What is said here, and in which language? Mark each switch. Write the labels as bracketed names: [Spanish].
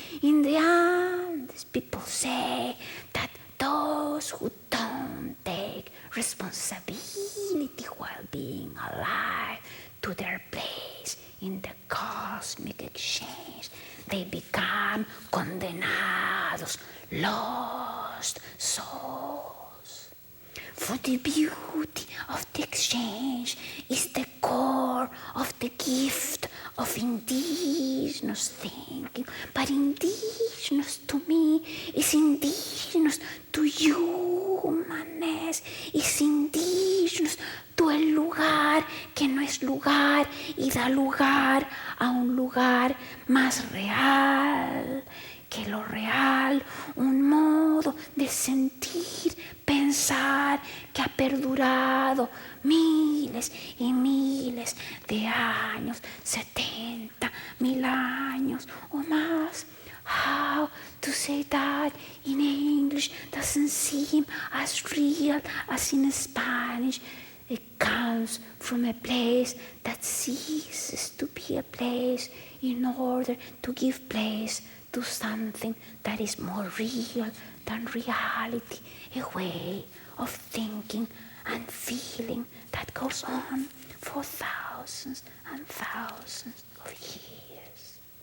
[English] In the Andes, people say that those who don't take responsibility while being alive to their place in the cosmic exchange, they become condenados, lost souls. For the beauty of the exchange is the core of the gift of indigenous thinking. But indigenous to me is indigenous to [Spanish] humaness, is indigenous to el lugar que no es lugar y da lugar a un lugar más real que lo real, un modo de sentir, pensar que ha perdurado miles y miles de años, 70,000 años o más. [English] How to say that in English doesn't seem as real as in Spanish. It comes from a place that ceases to be a place in order to give place to something that is more real than reality, a way of thinking and feeling that goes on for thousands and thousands of years.